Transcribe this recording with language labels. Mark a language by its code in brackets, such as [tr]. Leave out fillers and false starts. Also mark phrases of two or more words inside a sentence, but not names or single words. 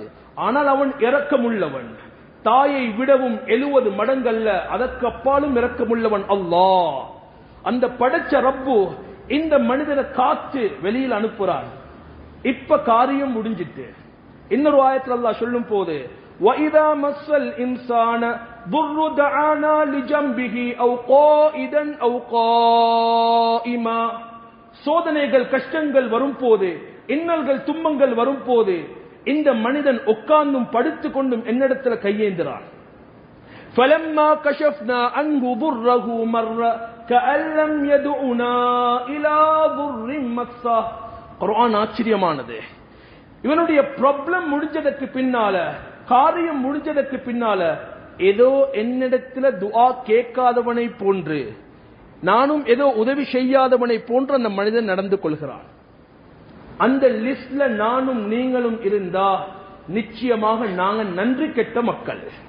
[ta] ஆனால் அவன் இரக்கமுள்ளவன், தாயை விடவும் 70 மடங்கல்ல அதற்கு அப்பாலும் இரக்கமுள்ளவன் அல்லாஹ். அந்த படைச்ச ரப்பு இந்த மனிதனை காத்து வெளியில் அனுப்புறான். இப்ப காரியம் முடிஞ்சிட்டு இன்னொரு ஆயத்தில் அல்லாஹ் சொல்லும் போது [ar] وَإِذَا مَسَّ الْإِنسَانَ ضُرٌّ دَعَانَا لِجَنبِهِ أَوْ قَائِدًا أَوْ قَائِمًا. [ta] சோதனைகள் கஷ்டங்கள் வரும்போது, இன்னல்கள் துன்பங்கள் வரும்போது இந்த மனிதன் உட்கார்ந்தும் படுத்துக் கொண்டும் என்னிடத்துல கையேந்திரான். [ar] فَلَمَّا كَشَفْنَا عَنْهُ ضُرَّهُ مَرَّ كَأَن لَّمْ يَدْعُنَا إِلَى ضُرٍّ مَسَّهُ. [ta] குர்ஆன் ஆச்சரியமானது. இவனுடைய ப்ராப்ளம் முடிஞ்சதற்கு பின்னால, காரியம் முடிஞ்சதற்கு பின்னால ஏதோ என்னிடத்துல துஆ கேட்காதவனை போன்று, நானும் ஏதோ உதவி செய்யாதவனை போன்று அந்த மனிதன் நடந்து கொள்கிறான். அந்த லிஸ்ட்ல நானும் நீங்களும் இருந்தா நிச்சயமாக நாங்க நன்றி கெட்ட மக்கள்.